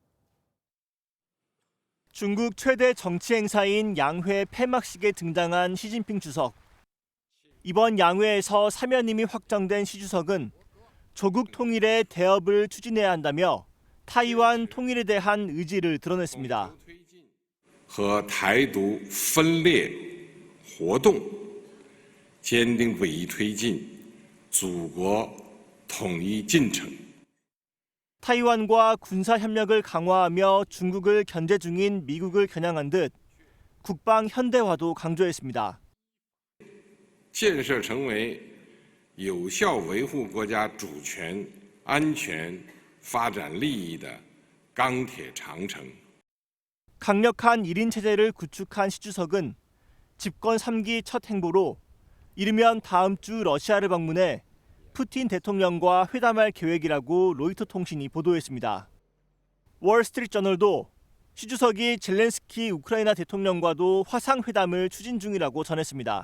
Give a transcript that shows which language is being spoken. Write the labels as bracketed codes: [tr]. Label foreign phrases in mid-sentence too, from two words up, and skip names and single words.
[ko] 중국 최대 정치 행사인 양회 폐막식에 등장한 시진핑 주석. 이번 양회에서 사면임이 확정된 시 주석은 조국 통일의 대업을 추진해야 한다며 타이완 통일에 대한 의지를 드러냈습니다. [zh] 和台独分裂活动坚定不移推进祖国统一进程。 [ko] 타이완과 군사 협력을 강화하며 중국을 견제 중인 미국을 겨냥한 듯 국방 현대화도 강조했습니다. [zh] 建设成为有效维护国家主权、安全、发展利益的钢铁长城。 [ko] 강력한 1인 체제를 구축한 시 주석은 집권 3기 첫 행보로 이르면 다음 주 러시아를 방문해 푸틴 대통령과 회담할 계획이라고 로이터 통신이 보도했습니다. 월스트리트저널도 시 주석이 젤렌스키 우크라이나 대통령과도 화상회담을 추진 중이라고 전했습니다.